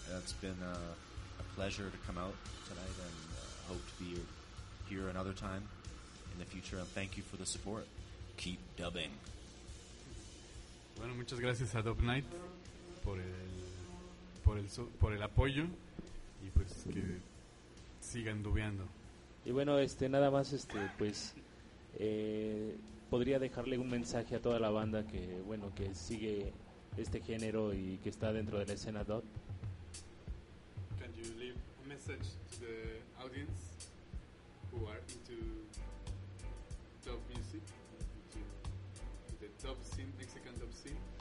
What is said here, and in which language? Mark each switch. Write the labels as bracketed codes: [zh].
[en] It's been a pleasure to come out tonight, and hope to be here another time in the future. And thank you for the support. Keep dubbing. [es] Bueno, muchas gracias a Dub Night por el apoyo, y pues que sigan dubeando. Y bueno, nada más, podría dejarle un mensaje a toda la banda que, bueno, que sigue este género y que está dentro de la escena dub. [en] Can you leave a message to the audience who are into dub music, into the dub scene, Mexican dub scene?